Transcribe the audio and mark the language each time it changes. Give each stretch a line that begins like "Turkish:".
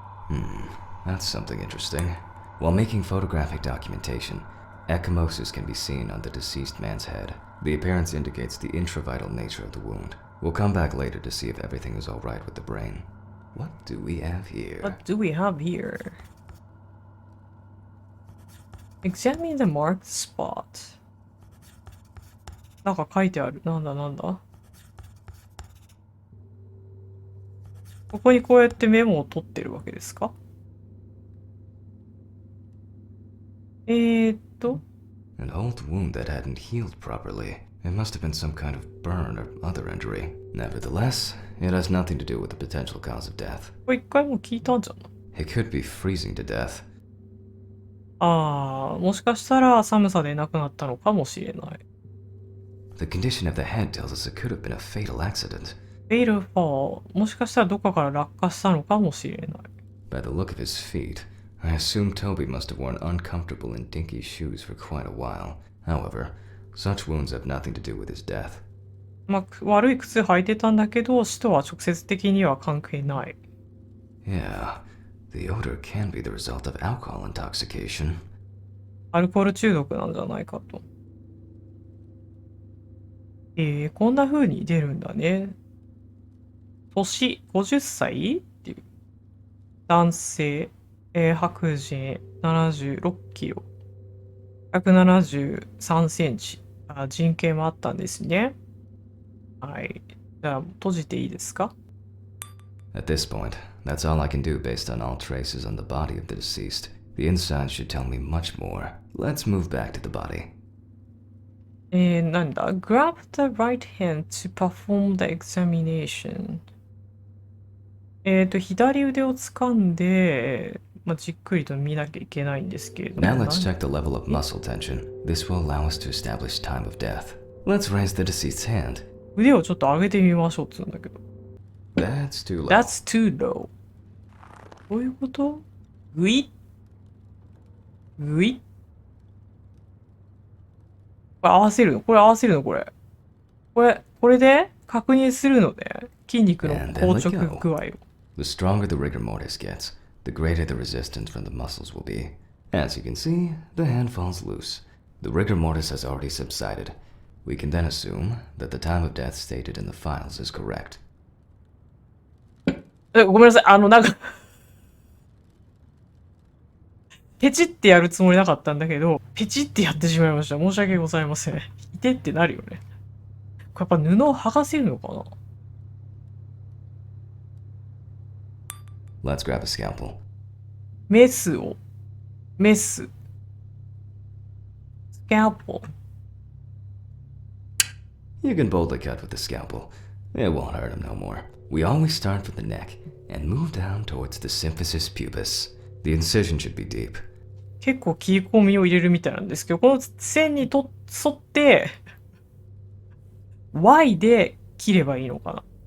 English: う。 That's something interesting. While making photographic documentation, ecchymosis can be seen on the deceased man's head. The appearance indicates the intravital nature of the wound. We'll come back later to see if everything is all right with the brain. What do we have here? What do we have here? Examine the marked spot.
Japanese: なんか書いてある。なんだここにこうやってメモを取ってるわけですか？
English: An old wound that hadn't healed properly. It must have been some kind of burn or other injury. Nevertheless, it has nothing to do with the potential cause of death.
Japanese: これ一回も聞いたんじゃない？
English: It could be freezing to death.
Japanese: もしかしたら寒さで亡くなったのかもしれない。
English: The condition of the head tells us it could have been a fatal accident. Fatal fall。
Japanese: もしかしたらどっかから落下したのかもしれない。
English: By the look of his feet, I assume Toby must have worn uncomfortable and dinky shoes for quite a while. However, such wounds have nothing to do with his death.
Japanese: 悪い靴履いてたんだけど、死とは直接的には関係ない。
English: Yeah, the odor can be the result of alcohol intoxication.
Japanese: アルコール中毒なんじゃないかと。こんな風に出るんだね。年50歳っていう。男性、白人、76キロ。 173センチ。人権もあったんですね。はい。じゃあ、閉じていいですか？
English: At this point, that's all I can do based on all traces on the body of the deceased. The inside should tell me much more. Let's move back to the body.
Japanese: なんだ
English: ?Grab the right hand to perform the examination.
Japanese: 左腕を掴んで、じっくりと見なきゃいけないんですけれども。
English: Now let's check the level of muscle tension. This will allow us to establish time of death. Let's raise the deceased's hand.
Japanese: 腕をちょっと上げてみましょうっつうんだけど。
English: That's too low. That's too low.
Japanese: どういうこと？グイッグイッこれ合わせるのこれ合わせるのこれ。これで確認するのね。筋肉の
English: And
Japanese: 硬
English: then let
Japanese: 直
English: go.
Japanese: 具合を。
English: The stronger the rigor mortis gets, the greater the resistance from the muscles will be. As you can see, the hand falls loose. The rigor mortis has already subsided. We can then assume that the time of death stated in the files is correct.
Japanese: ごめんなさい。なんかペチってやるつもりなかったんだけど、ペチってやってしまいました。申し訳ございません。いてってなるよね。これやっぱ布を剥がせるのかな？
English: Let's grab a scalpel.
Japanese: メス。スキャルポ。
English: You can boldly cut with the scalpel. It won't hurt him no more. We always start from the neck and move down towards the symphysis pubis. The incision should be deep.
Japanese: 結構切り込みを入れるみたいなんですけど、この線に沿って、Y で切ればいいのかな？